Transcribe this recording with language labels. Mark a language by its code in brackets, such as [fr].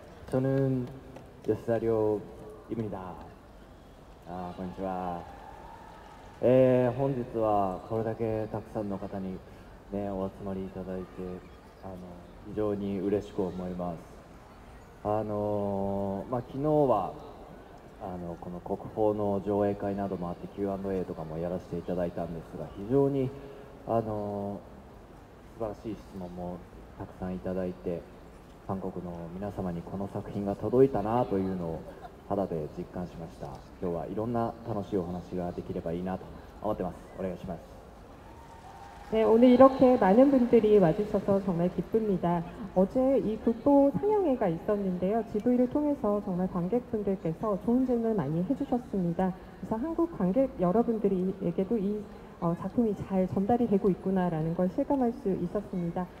[ko] 저는 요시다리오입니다. [ja] こんにちは。本日はこれだけたくさんの方に、ね、お集まりいただいて非常に嬉しく思います。昨日はこの国宝の上映会などもあって Q&A とかもやらせていただいたんですが、非常に素晴らしい質問もたくさんいただいて、韓国の皆様にこの作品が届いたなというのを肌で実感しました。今日はいろんな楽しいお話ができればいいなと思ってます。お願いします。 [ko] 네, 오늘 이렇게 많은 분들이 와주셔서 정말 기쁩니다. 어제 이 국보 상영회가 있었는데요. GV를 통해서 정말 관객분들께서 좋은 질문 많이 해주셨습니다. 그래서 한국 관객 여러분들에게도 이 작품이 잘 전달이 되고 있구나라는 걸 실감할 수 있었습니다.